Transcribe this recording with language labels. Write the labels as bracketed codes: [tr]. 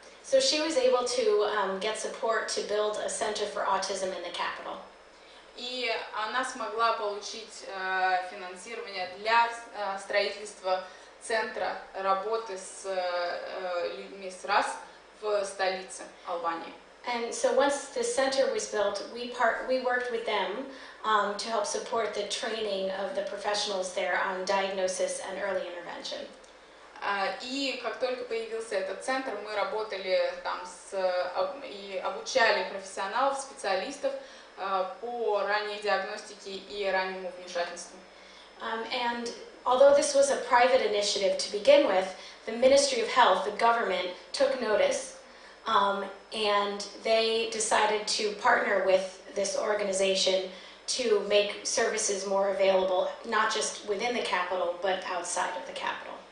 [en] So she was able to get support to build a center for autism in the capital. [ru] И она смогла получить финансирование для строительства центра работы с людьми с РАС в столице Албании. [en] And so once the center was built, we worked with them to help support the training of the professionals there on diagnosis and early intervention. [ru] И как только появился этот центр, мы работали там и обучали профессионалов, специалистов по ранней диагностике и раннему вмешательству. [en] And although this was a private initiative to begin with, the Ministry of Health, the government, took notice, and they decided to partner with this organization to make services more available, not just within the capital, but outside of the capital.